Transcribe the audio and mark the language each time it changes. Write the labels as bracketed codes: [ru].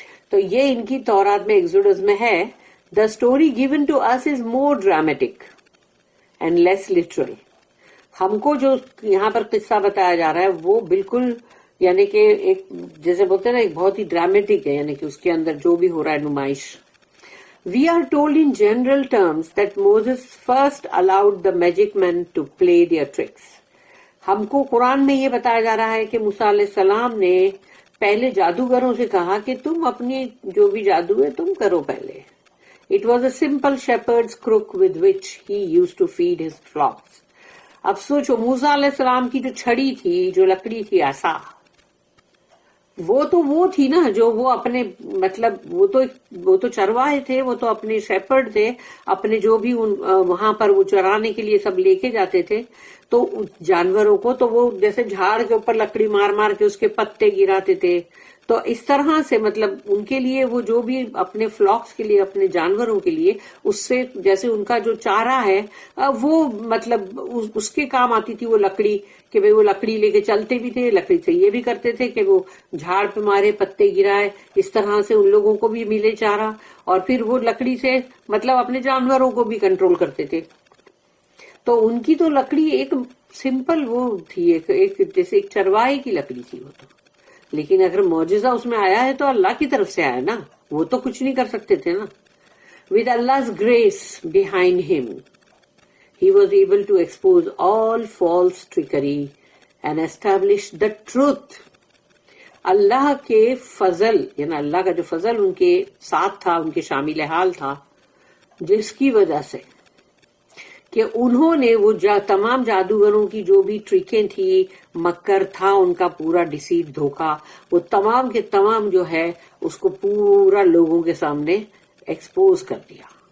[ur] تو یہ ان کی تورات میں ایکسوڈس میں ہے. [en] The story given to us is more dramatic and less literal. [ur] ہم کو جو یہاں پر قصہ بتایا جا رہا ہے وہ بالکل یعنی کہ ایک جیسے بولتے ہیں نا ایک بہت ہی ڈرامیٹک ہے، یعنی کہ اس کے اندر جو بھی ہو رہا ہے نمائش. [en] We are told in general terms that Moses first allowed the magic men to play their tricks. [ur] ہم کو قرآن میں یہ بتایا جا رہا ہے کہ موسیٰ علیہ السلام نے پہلے جادوگروں سے کہا کہ تم اپنی جو بھی جادو ہے تم کرو پہلے. [en] It was a simple shepherd's crook with which he used to feed his flocks. [ur] اب سوچو موسیٰ علیہ السلام کی جو چھڑی تھی، جو لکڑی تھی عصا، وہ تھی نا جو وہ اپنے مطلب وہ تو چرواہے تھے، وہ تو اپنے شیپرڈ تھے، اپنے جو بھی وہاں پر وہ چرانے کے لیے سب لے کے جاتے تھے تو جانوروں کو، تو وہ جیسے جھاڑ کے اوپر لکڑی مار مار کے اس کے پتے گراتے تھے. تو اس طرح سے مطلب ان کے لیے وہ جو بھی اپنے فلاکس کے لیے اپنے جانوروں کے لیے اس سے جیسے ان کا جو چارہ ہے وہ مطلب اس کے کام آتی تھی وہ لکڑی، کہ بھئی وہ لکڑی لے کے چلتے بھی تھے، لکڑی سے یہ بھی کرتے تھے کہ وہ جھاڑ پہ مارے پتے گرائے، اس طرح سے ان لوگوں کو بھی ملے چارہ، اور پھر وہ لکڑی سے مطلب اپنے جانوروں کو بھی کنٹرول کرتے تھے. تو ان کی تو لکڑی ایک سمپل وہ تھی، ایک جیسے ایک چرواہے کی لکڑی تھی وہ تو. لیکن اگر معجزہ اس میں آیا ہے تو اللہ کی طرف سے آیا نا، وہ تو کچھ نہیں کر سکتے تھے نا. [en] With Allah's grace behind him, he was able to expose all false trickery and establish the truth. [ur] اللہ کے فضل، یعنی اللہ کا جو فضل ان کے ساتھ تھا، ان کے شامل حال تھا، جس کی وجہ سے کہ انہوں نے وہ تمام جادوگروں کی جو بھی ٹرکیں تھی، مکر تھا ان کا پورا ڈیسیٹ، دھوکہ، وہ تمام کے تمام جو ہے اس کو پورا لوگوں کے سامنے ایکسپوز کر دیا،